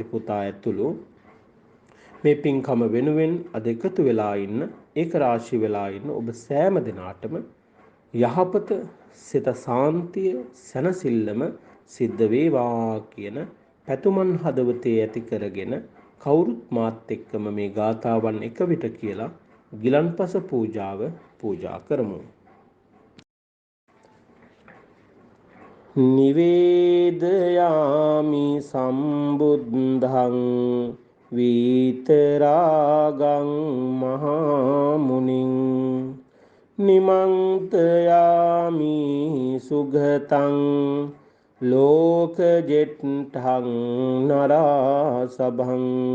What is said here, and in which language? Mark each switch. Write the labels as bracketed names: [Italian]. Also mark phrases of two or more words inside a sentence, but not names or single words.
[Sinhala] පුතා ඇතුළු මේ පින්කම වෙනුවෙන් අද එකතු වෙලා ඉන්න, ඒක රාශී වෙලා ඉන්න ඔබ සෑම දිනාටම යහපත, සිත සාන්තිය, සැනසෙල්ලම සිද්ධ වේවා කියන පැතුමන් හදවතේ ඇති කරගෙන කවුරුත් මාත් එක්කම මේ ගාථාවන් එක විට කියලා ගිලන්පස පූජාව පූජා කරමු. [Pali] නිවේදයාමි සම්බුද්ධං විතරාගං මහමුනිං නිමන්තයාමි සුගතං ලෝකජෙට්ඨං නරාසභං